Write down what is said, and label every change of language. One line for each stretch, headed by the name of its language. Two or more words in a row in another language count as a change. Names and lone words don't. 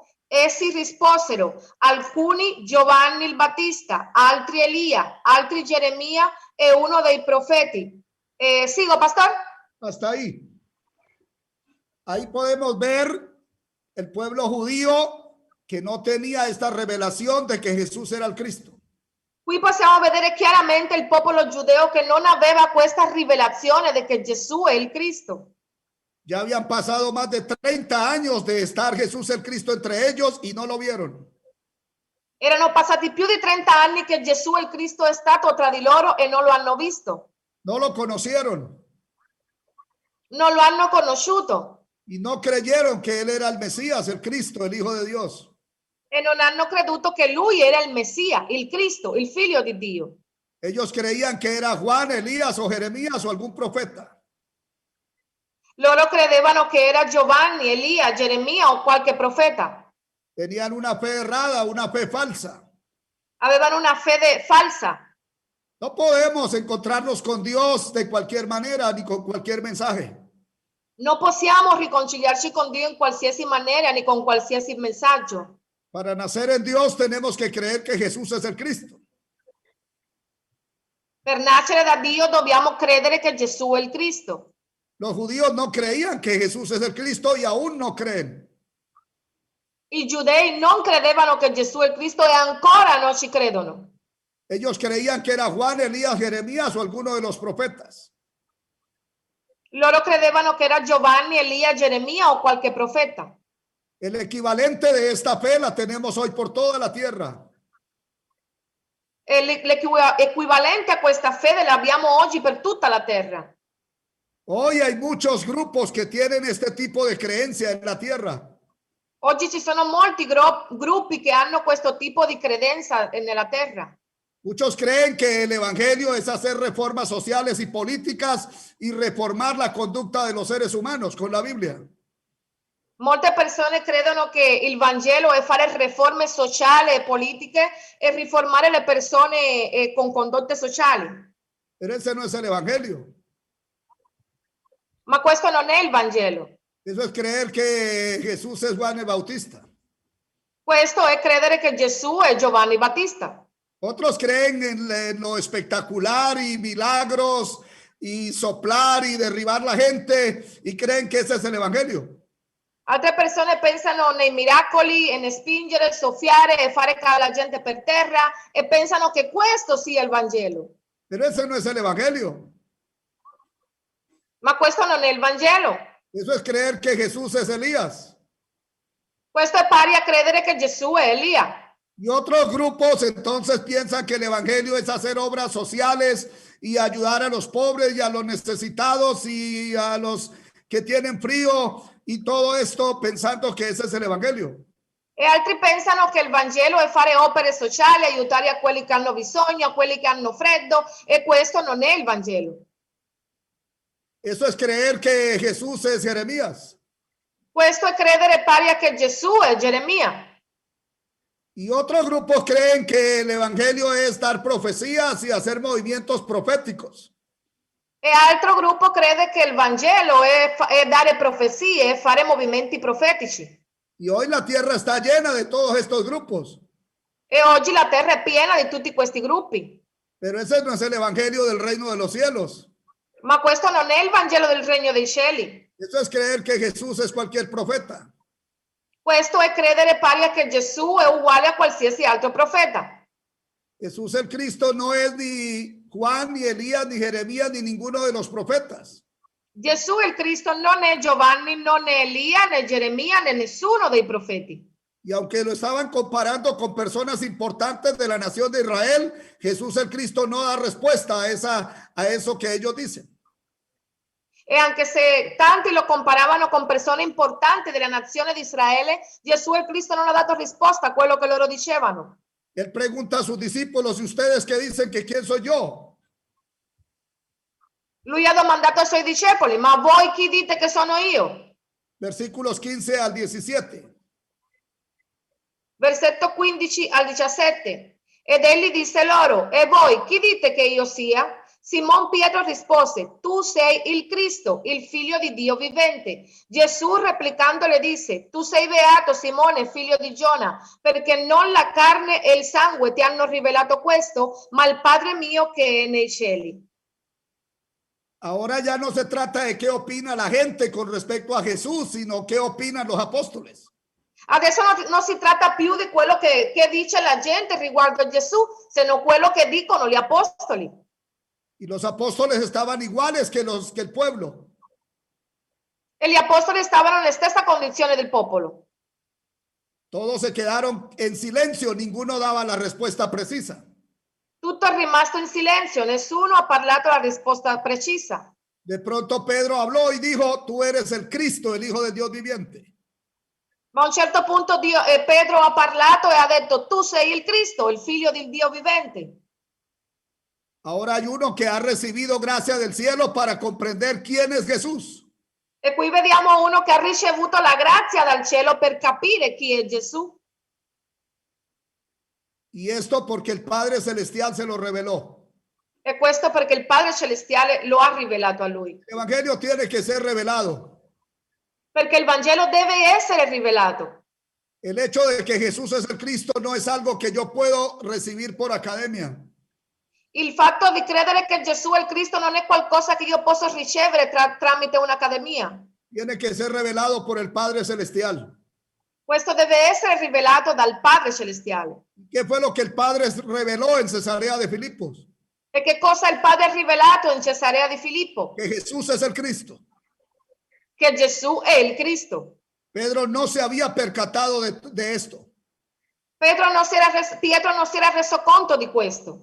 Italian: Essi risposero: alcuni Giovanni il Battista, altri Elia, altri Geremia e uno dei profeti.
Spanish: ¿Sigo, pastor? Hasta ahí. Ahí podemos ver el pueblo judío que no tenía esta revelación de que Jesús era el Cristo.
Italian: Qui possiamo vedere chiaramente il popolo giudeo che non aveva questa rivelazione di che Gesù è il Cristo.
Spanish: Ya habían pasado más de 30 años de estar Jesús el Cristo entre ellos y no lo vieron.
Italian: Erano passati più di 30 anni che Gesù il Cristo è stato tra di loro e non lo hanno visto.
Spanish: No lo conocieron
Italian: Non lo hanno conosciuto
Spanish: y no creyeron que él era el Mesías, el Cristo, el Hijo de Dios.
Italian: e non hanno creduto che lui era il Messia, il Cristo, il figlio di Dio.
Spanish: Ellos creían que era Juan, Elías o Jeremías o algún profeta.
Italian: Loro credevano che era Giovanni, Elia, Geremia o qualche profeta.
Spanish: Tenían una fe errada, una fe falsa.
Italian: Avevano una fede falsa.
Spanish: No podemos encontrarnos con Dios de cualquier manera ni con cualquier mensaje.
Italian: Non possiamo riconciliarci con Dio in qualsiasi maniera ni con qualsiasi messaggio.
Spanish: Para nacer en Dios tenemos que creer que Jesús es el Cristo.
Italian: Per nascere da Dio dobbiamo credere che Gesù è il Cristo.
Spanish: Los judíos no creían que Jesús es el Cristo y aún no creen.
Italian: I giudei non credevano che Gesù è il Cristo e ancora non ci credono.
Spanish: Ellos creían que era Juan, Elías, Jeremías o alguno de los profetas.
Italian: Loro credevano che era Giovanni, Elia, Geremia o qualche profeta.
Spanish: El equivalente de esta fe la tenemos hoy por toda la tierra.
Italian: L'equivalente a questa fede l'abbiamo oggi per tutta la terra.
Spanish: Hoy hay muchos grupos que tienen este tipo de creencia en la tierra.
Italian: Oggi ci sono molti gruppi che hanno questo tipo di credenza nella terra.
Spanish: Muchos creen que el evangelio es hacer reformas sociales y políticas y reformar la conducta de los seres humanos con la Biblia.
Italian: Molte persone credono che il Vangelo è fare riforme sociali e politiche e riformare le persone con condotte sociali.
Spanish: Pero ese no es el evangelio.
Italian: Ma questo non è il Vangelo.
Spanish: Eso es creer que Jesús es Juan el Bautista.
Italian: Questo è credere che Gesù è Giovanni Battista.
Spanish: Otros creen en lo espectacular y milagros y soplar y derribar la gente y creen que ese es el evangelio.
Italian: Altre persone pensano nei miracoli e nel spingere, soffiare e fare cadere la gente per terra e pensano che questo sia il Vangelo.
Spanish: Pero ese no es el evangelio.
Italian: Ma questo non è il Vangelo.
Spanish: Eso es creer que Jesús es Elías.
Italian: Questo è pari a credere che Gesù è Elia.
Spanish: Y otros grupos entonces piensan que el evangelio es hacer obras sociales y ayudar a los pobres y a los necesitados y a los que tienen frío y todo esto pensando que ese es el evangelio.
Italian: E altri pensano che il Vangelo è fare opere sociali, aiutare a quelli che hanno bisogno, a quelli che hanno freddo, e questo non è il Vangelo.
Spanish: Eso es creer que Jesús es Jeremías.
Italian: Questo è credere pari a che Gesù è Geremia.
Spanish: Y otros grupos creen que el evangelio es dar profecías y hacer movimientos proféticos.
Italian: E altro gruppo crede che il Vangelo è dare profezie, fare movimenti profetici.
Spanish: Y hoy la tierra está llena de todos estos grupos.
Italian: E oggi la terra è piena di tutti questi gruppi.
Spanish: Pero ese no es el evangelio del reino de los cielos.
Italian: Ma questo non è il Vangelo del Regno dei Cieli.
Spanish: Eso es creer que Jesús es cualquier profeta.
Italian: Questo è credere pari a che Gesù è uguale a qualsiasi altro profeta.
Spanish: Jesús el Cristo no es ni Juan, ni Elías, ni Jeremías, ni ninguno de los profetas.
Italian: Gesù il Cristo non è Giovanni, non è Elia, né Geremia, né nessuno dei profeti.
Spanish: Y aunque lo estaban comparando con personas importantes de la nación de Israel, Jesús el Cristo no da respuesta a eso que ellos dicen.
Italian: E anche se tanti lo comparavano con persone importanti della nazione di Israele, Gesù il Cristo non ha dato risposta a quello che loro dicevano.
Spanish: Él pregunta a sus discípulos, ¿y ustedes qué dicen que quién soy yo?
Italian: Lui ha domandato ai suoi discepoli, ma voi chi dite che sono io?
Spanish: Versículos 15 al 17.
Italian: Versetto 15 al 17. Ed egli disse loro, e voi chi dite che io sia? Simon Pietro rispose, tu sei il Cristo, il figlio di Dio vivente. Gesù replicando le disse, tu sei beato Simone, figlio di Giona, perché non la carne e il sangue ti hanno rivelato questo, ma il Padre mio che è nei cieli.
Spanish: Ahora ya no se trata de qué opina la gente con respecto a Jesús, sino qué opinan los apóstoles.
Italian: Adesso non si tratta più di quello che dice la gente riguardo a Gesù, se non quello che dicono gli apostoli.
Spanish: Y los apóstoles estaban iguales que el pueblo.
Italian: E gli apostoli stavano nella stessa condizione del popolo.
Spanish: Todos se quedaron en silencio, ninguno daba la respuesta precisa.
Italian: Tutto è rimasto in silenzio, nessuno ha parlato la risposta precisa.
Spanish: De pronto Pedro habló y dijo, tú eres el Cristo, el Hijo de Dios viviente.
Italian: Ma a un certo punto Pedro ha parlato e ha detto, tu sei il Cristo, il figlio del Dio vivente.
Spanish: Ahora hay uno que ha recibido gracia del cielo para comprender quién es Jesús.
Italian: E qui vediamo uno che ha ricevuto la grazia dal cielo per capire chi è Gesù.
Spanish: Y esto porque el Padre Celestial se lo reveló.
Italian: E questo perché il Padre Celestiale lo ha rivelato a lui.
Spanish: El Evangelio tiene que ser revelado.
Italian: Perché il Vangelo deve essere rivelato.
Spanish: El hecho de que Jesús es el Cristo no es algo que yo puedo recibir por academia.
Italian: Il fatto di credere che Gesù è il Cristo non è qualcosa che io posso ricevere tramite un'accademia.
Spanish: Tiene que ser revelado por el Padre Celestial.
Italian: Questo deve essere rivelato dal Padre Celestiale.
Spanish: ¿Qué fue lo que el Padre reveló en Cesarea de Filipos?
Italian: E che cosa il Padre ha rivelato in Cesarea di Filippo?
Spanish: Que Jesús es el Cristo.
Italian: Che Gesù è il Cristo.
Spanish: Pedro no se había percatado de esto.
Italian: Pietro non si era reso conto di questo.